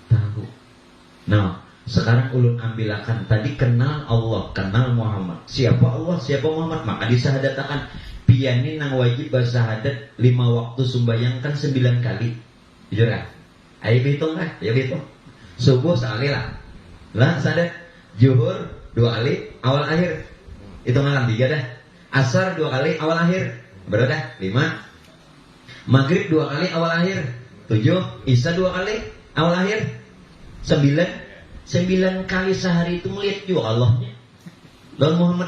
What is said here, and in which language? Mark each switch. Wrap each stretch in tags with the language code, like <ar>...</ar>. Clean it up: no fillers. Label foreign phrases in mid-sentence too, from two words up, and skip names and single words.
<bjn>Nah, Sekarang ulun ambilakan tadi kenal Allah, kenal Muhammad. Siapa Allah, siapa Muhammad? Maka disahadatakan piani nang wajib bersahadat 5 waktu sumbayang kan 9 kali.</bjn> <id>Jujur kan? Ayo hitung kan? Ayo hitung. Subuh sekali lah. Lah sadat. Zuhur 2 kali awal akhir.</id> <bjn>Hitungan 3 dah. Asar 2 kali awal akhir. Berapa dah?</bjn> <id>5. Maghrib 2 kali awal akhir. 7. Isya 2 kali awal akhir.</id> <bjn>9 kali sehari itu melihat juga Allahnya lawan Muhammad.</bjn>